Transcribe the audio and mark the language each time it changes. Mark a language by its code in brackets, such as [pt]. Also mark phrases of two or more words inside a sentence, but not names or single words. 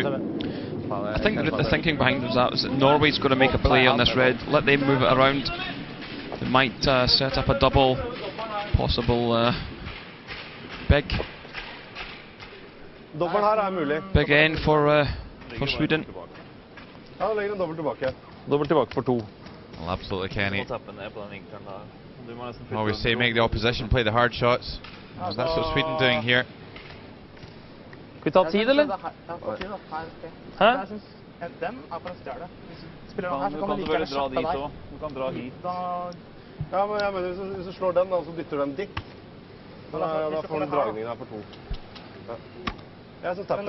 [en] I think the thinking behind that was that Norway's got to make a play on this red. Let them move it around. They might set up a double, possible big end for Sweden. [no] Dobbelt tilbake for 2. [en] Well, absolutely, Kenny. Always say make the opposition play the hard shots. That's what Sweden doing here. [no] Skal vi ta tid, eller? Hæ? Den er for å stjæle. Spiller han her, så kan man like gjerne kjappe deg. Du kan dra hit. Ja, men jeg mener, hvis du slår den, da, så dytter den dit. Da får du dragningen her for 2. Ja. Jeg synes tappen.